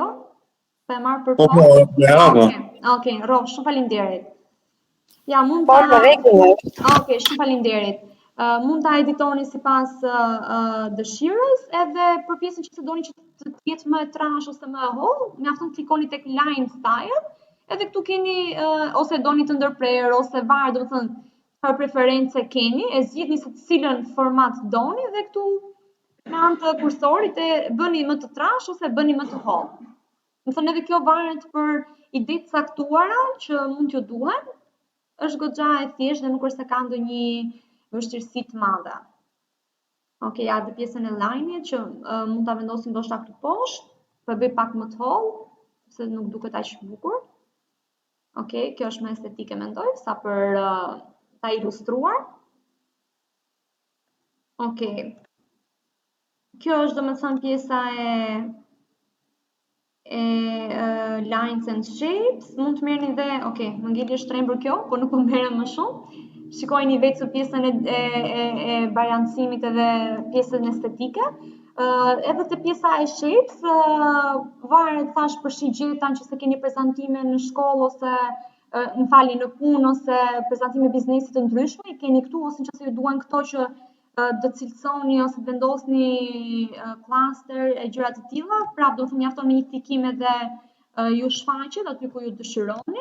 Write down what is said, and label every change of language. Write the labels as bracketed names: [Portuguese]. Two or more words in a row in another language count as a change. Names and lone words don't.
[Albanian] Po e marr për Po, Okej, rro, shumë faleminderit. Ja, mund ta... Po, në rregull. Okej, shumë faleminderit. Mund ta editoni sipas dëshirës, edhe për pjesën që doni që të jetë më e trashë ose më e hollë, mjafton klikoni tek [English] line style, [Albanian] edhe këtu keni ose doni të ndërprerë ose varet, domethënë çfarë preferencë keni, e zgjidhni se cilën format doni dhe këtu me anë të kursorit e bëni më të trash ose bëni më të hollë. Do thënë edhe kjo varet për ide të caktuara që mund t'ju duhen, është goxha e thjeshtë dhe nuk është se ka ndonjë vështirësi të madhe. Ok, ja dhe pjesën e line-it që mund ta vendosim ndoshta këtu poshtë, po e bëj pak më të hollë, se nuk duket aq bukur. Ok, kjo është më estetike mendoj, sa për ta ilustruar. Ok. Kjo është domethënë pjesa e [English] lines and shapes. [Albanian] Mund të merrni dhe, ok, më ngeli shtrembur kjo, por nuk po merrem më shumë. Shikojini vetë pjesën e balancimit edhe pjesën estetike. Edhe te pjesa e shapes, varet thash për shigjetan që se keni prezantime në shkollë ose në punë ose prezantime biznesi të ndryshme, i keni këtu ose nëse ju duan këto që do cilësoni ose vendosni cluster e gjëra të tilla, prapë do të mjafton me një klikim edhe ju shfaqet aty ku ju dëshironi.